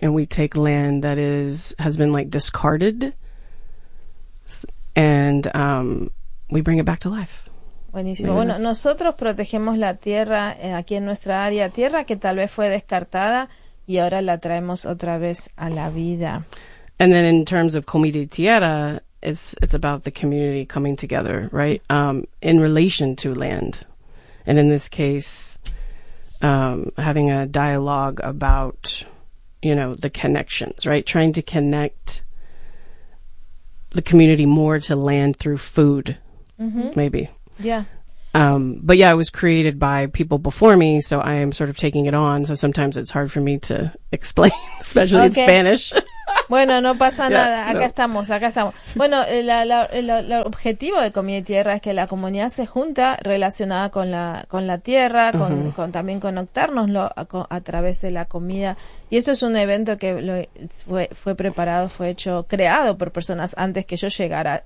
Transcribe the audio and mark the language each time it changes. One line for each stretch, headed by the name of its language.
English: And we take land that has been like discarded and we bring it back to life.
Spanish: Buenísimo. Maybe bueno, nosotros protegemos la tierra aquí en nuestra área, tierra que tal vez fue descartada y ahora la traemos otra vez a la vida.
English: And then in terms of Comida y Tierra, it's about the community coming together, right? In relation to land. And in this case, having a dialogue about, you know, the connections, right? Trying to connect the community more to land through food, maybe. Yeah. But yeah, it was created by people before me, so I am sort of taking it on. So sometimes it's hard for me to explain, especially in Spanish.
Spanish: Bueno, no pasa nada. Acá estamos. Bueno, el objetivo de Comida y Tierra es que la comunidad se junta relacionada con la tierra, también conectarnos a través de la comida. Y esto es un evento que fue creado por personas antes que yo llegara.